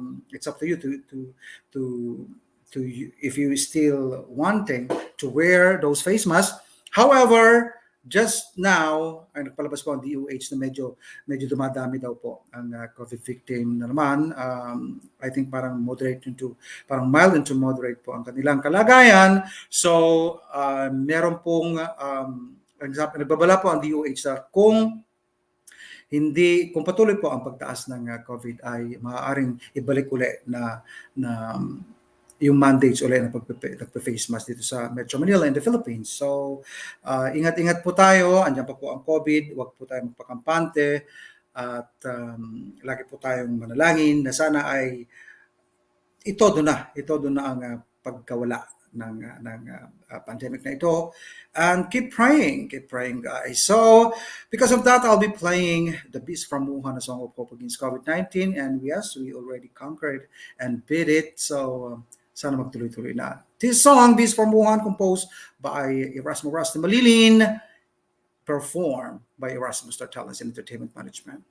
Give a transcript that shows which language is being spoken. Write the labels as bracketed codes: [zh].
[en] It's up to you to if you still wanting to wear those face masks. However, just now [tl] ay nagpalabas po ang DOH na medyo dumadami daw po ang COVID victim na naman. [en] I think [tl] parang [en] mild into moderate [tl] po ang kanilang kalagayan. So meron pong nagbabala po ang DOH na kung patuloy po ang pagtaas ng COVID ay maaaring ibalik uli na yung mandates ulit na pagpe-face mask dito sa Metro Manila in the Philippines. So, ingat-ingat po tayo. Andiyan pa po ang COVID. Huwag po tayong magpakampante. At lagi po tayong manalangin na sana ay ito doon na ang pagkawala ng pandemic na ito. [en] And keep praying guys. So, because of that, I'll be playing The Beast from Wuhan, a song of hope against COVID-19. And yes, we already conquered and beat it. [tl] So, sana magtuloy-tuloy na. [en] This song, Beast from Wuhan, composed by Erasmo Rusty Malilin, performed by Erasmo Star Talents and Entertainment Management.